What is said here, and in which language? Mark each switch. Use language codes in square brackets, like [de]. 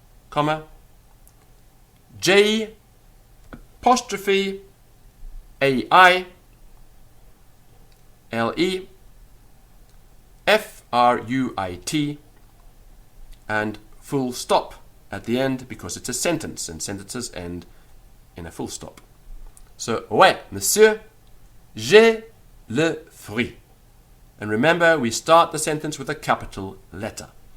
[en] comma, J apostrophe A-I L-E F-R-U-I-T, and full stop at the end because it's a sentence and sentences end in a full stop. [fr] So, ouais, monsieur, j'ai le fruit. [en] And remember, we start the sentence with a capital letter.